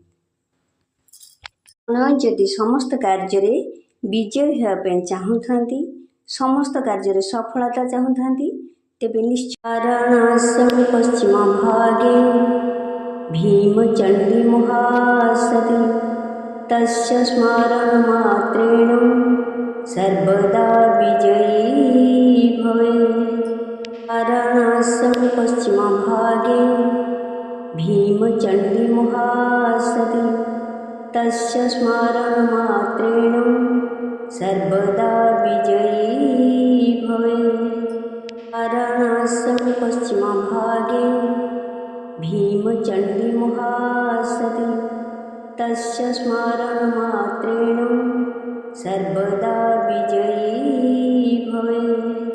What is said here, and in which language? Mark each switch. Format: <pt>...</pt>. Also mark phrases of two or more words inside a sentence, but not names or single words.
<or>ଆପଣ ଯଦି ସମସ୍ତ କାର୍ଯ୍ୟରେ ବିଜୟୀ ହେବା ପାଇଁ ଚାହୁଁଥାନ୍ତି, ସମସ୍ତ କାର୍ଯ୍ୟରେ ସଫଳତା ଚାହୁଁଥାନ୍ତି, ତେବେ ନିଶ୍ଚୟ</or> <sa>ବାରାଣାସୀ ପଶ୍ଚିମ ଭାଗେ ଭୀମଚଣ୍ଡୀ ମହାସତୀ ତସ୍ୟ ସ୍ମରଣ ମାତ୍ରେଣ ସର୍ବଦା ବିଜୟୀ ଭବେତ୍। ବାରାଣାସୀ ପଶ୍ଚିମ ଭାଗେ भीमचण्डी महासती तस्य स्मरणमात्रेण सर्वदा विजयी भवेत्। वाराणस्यां पश्चिमभागे भीमचण्डी महासती तस्य स्मरणमात्रेण सर्वदा विजयी भवेत्।</sa>